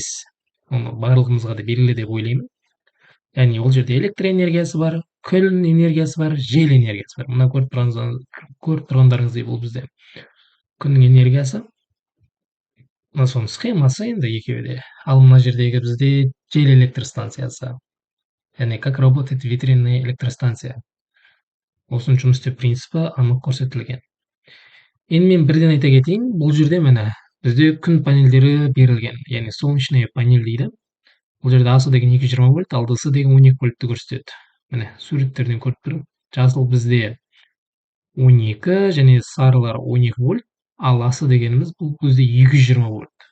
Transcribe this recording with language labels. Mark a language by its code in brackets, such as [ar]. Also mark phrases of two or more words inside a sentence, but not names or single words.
[kk] Оны барлығымызға да белгілі деп ойлаймын. Яғни ол жерде электр энергиясы бар, күн энергиясы бар, жел энергиясы бар. Мына көріп тұрғандарыңыздай бұл бізде күннің энергиясы. Мына соның схемасы енді екеуі де. Ал мына жердегі бізде жел электр станциясы. [ru] Яғни как работает ветряная электростанция. [kk] Осының жұмыс істеу принципі анық көрсетілген. Енді мен бірден айта кетейін, бұл жерде міне бізде күн панельдері берілген, яғни [ru] солнечная панель [kk] дейді. Бұл жерде асы деген 220 вольт, ал ДС деген 12 вольтты көрсетеді. Міне суреттерден көріп тұрмын. Жасыл бізде 12 және сарылар 12 вольт, ал асы дегеніміз бұл бізде 220 вольт.